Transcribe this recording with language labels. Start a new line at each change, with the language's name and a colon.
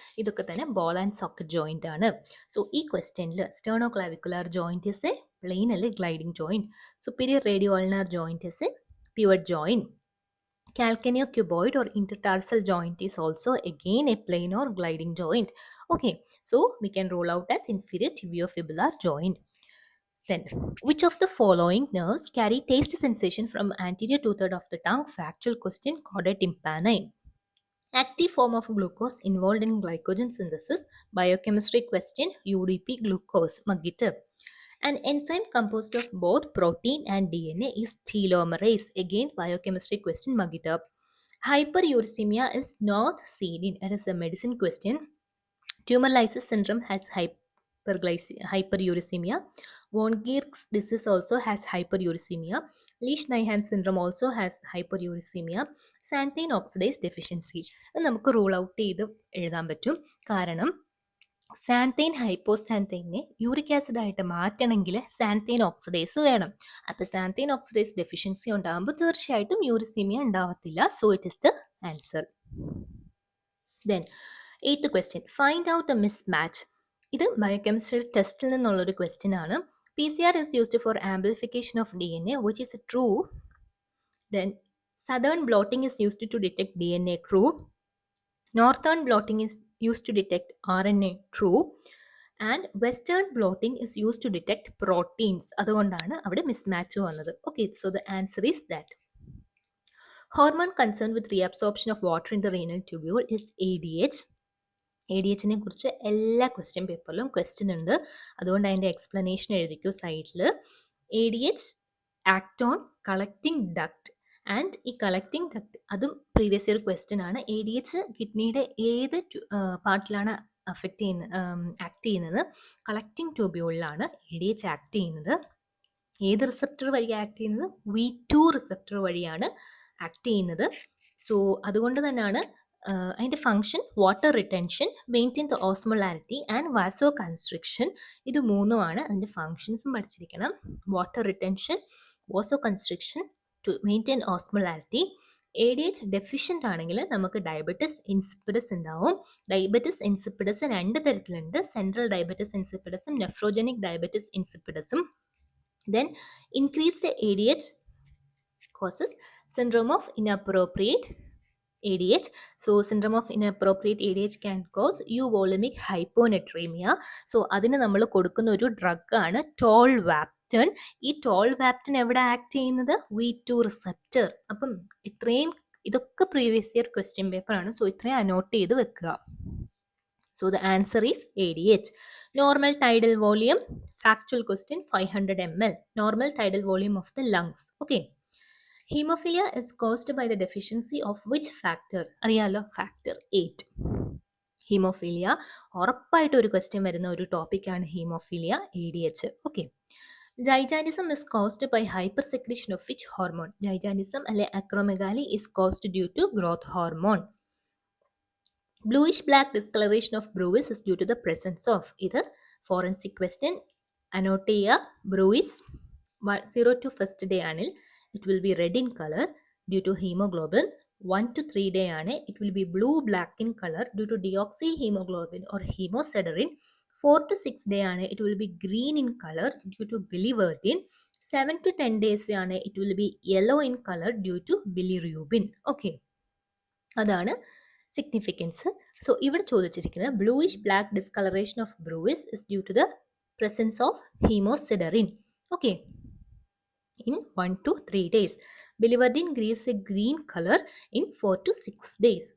Malayalam: ഇതൊക്കെ തന്നെ ball and socket joint ആണ്.
English: So ഈ ക്വസ്റ്റ്യനിൽ sternoclavicular joint is a plain അല്ലെ gliding joint, superior radioulnar joint is a pivot joint, calcaneal cuboid or intertarsal joint is also again a plain or gliding joint. Okay, so we can rule out as inferior tibiofibular joint. Then, which of the following nerves carry taste sensation from anterior two-third of the tongue? Factual question, chordae tympani. Active form of glucose involved in glycogen synthesis. Biochemistry question, UDP glucose. Magita. An enzyme composed of both protein and DNA is telomerase. Again, biochemistry question, Magita. Hyperuricemia is not seen in. It is a medicine question. Tumor lysis syndrome has hyperuricemia. Von Gierk's disease also has hyperuricemia. Lesch-Nyhan syndrome also has hyperuricemia. Xanthine oxidase deficiency.
Malayalam: നമുക്ക് rule out ചെയ്ത് എഴുതാൻ പറ്റും. കാരണം xanthine ഹൈപ്പോസാന്തൈനെ uric acid ആയിട്ട് മാറ്റണമെങ്കിൽ xanthine oxidase വേണം. അപ്പോൾ xanthine oxidase deficiency ഉണ്ടാകുമ്പോൾ തീർച്ചയായിട്ടും യൂറിസീമിയ ഉണ്ടാവത്തില്ല.
English: So it is the answer. Then 8th question, find out a mismatch.
Malayalam: ഇത് ബയോകെമിസ്ട്രി ടെസ്റ്റിൽ നിന്നുള്ളൊരു ക്വസ്റ്റ്യൻ ആണ്.
English: PCR is used for amplification of DNA, which is true. Then southern blotting is used to detect DNA, true. Northern blotting is used to detect RNA, true. And western blotting is used to detect proteins.
Malayalam: അതുകൊണ്ടാണ് അവിടെ mismatch വന്നത്.
English: Okay, so the answer is that. Hormone concerned with reabsorption of water in the renal tubule is ADH.
Malayalam: ADHനെ കുറിച്ച് എല്ലാ question പേപ്പറിലും question ഉണ്ട്, അതുകൊണ്ട് അതിൻ്റെ explanation എഴുതിക്കൂ സൈഡിൽ.
English: ADH act on collecting duct.
Malayalam: And ഈ കളക്റ്റിംഗ് ഡക്ട് അതും പ്രീവിയസ് ഇയർ ക്വസ്റ്റ്യൻ ആണ്. ADH കിഡ്നിയുടെ ഏത് പാർട്ടിലാണ് ആക്ട് ചെയ്യുന്നത്? കളക്റ്റിംഗ് ട്യൂബ്യൂളിലാണ് ADH ആക്ട് ചെയ്യുന്നത്. ഏത് റിസപ്റ്റർ വഴിയാണ് ആക്ട് ചെയ്യുന്നത്? V2 റിസപ്റ്റർ വഴിയാണ് ആക്ട് ചെയ്യുന്നത്. സോ അതുകൊണ്ട് തന്നെയാണ് അതിൻ്റെ function water retention,
English: Maintain the osmolarity and vasoconstriction.
Malayalam: ഇത് മൂന്നുമാണ് അതിൻ്റെ ഫങ്ഷൻസും പഠിച്ചിരിക്കണം. Water retention, വാസോ constriction
English: to maintain osmolality.
Malayalam: ADH deficient ആണെങ്കിൽ നമുക്ക് ഡയബറ്റിസ് ഇൻസിപ്പിഡസ് ഉണ്ടാവും. ഡയബറ്റിസ് ഇൻസിപ്പിഡസ് രണ്ട് തരത്തിലുണ്ട്. Central diabetes ഇൻസിപ്പിഡസും nephrogenic diabetes ഇൻസിപ്പിഡസും.
English: Then increased ADH causes syndrome of inappropriate ADH. So syndrome of inappropriate ADH can cause euvolemic hyponatremia.
Malayalam: So അതിന് നമ്മൾ കൊടുക്കുന്ന ഒരു ഡ്രഗാണ് ടോൾവാപ്റ്റൺ. ഈ ടോൾവാപ്റ്റൺ എവിടെ ആക്ട് ചെയ്യുന്നത്? V2 receptor. അപ്പം ഇതൊക്കെ പ്രീവിയസ് ഇയർ ക്വസ്റ്റ്യൻ പേപ്പർ ആണ്. സോ ഇത്രയും അനോട്ട് ചെയ്ത് വെക്കുക.
English: So the answer is ADH. Normal tidal volume, factual question, 500 ml. Normal tidal volume of the lungs. Okay. Hemophilia is caused by the deficiency of which factor?
Malayalam: അറിയാലോ, factor 8. Haemophilia ഉറപ്പായിട്ട് ഒരു question വരുന്ന ഒരു ടോപ്പിക്കാണ് haemophilia, ADH. Okay.
English: Gigantism is caused by hypersecretion of which hormone? Gigantism അല്ലെ acromegaly is caused due to growth hormone. Bluish black discoloration of bruise is due to the presence of. either forensic question.
Malayalam: Annote ചെയ്യുക.
English: bruise 0 to 1st day ആണിൽ it will be red in color due to hemoglobin. 1 to 3 day ആണ് it will be blue black in color due to deoxyhemoglobin or hemosiderin. 4 to 6 day ആണ് it will be green in color due to biliverdin. 7 to 10 days ആണ് it will be yellow in color due to bilirubin. okay,
Malayalam: അതാണ് significance. So ഇവിടെ ചോദിച്ചിരിക്കുന്നത്
English: Bluish black discolouration of bruise is due to the presence of haemosiderin. Okay, in 1 to 3 days. Biliverdin gives a green color in 4 to 6 days.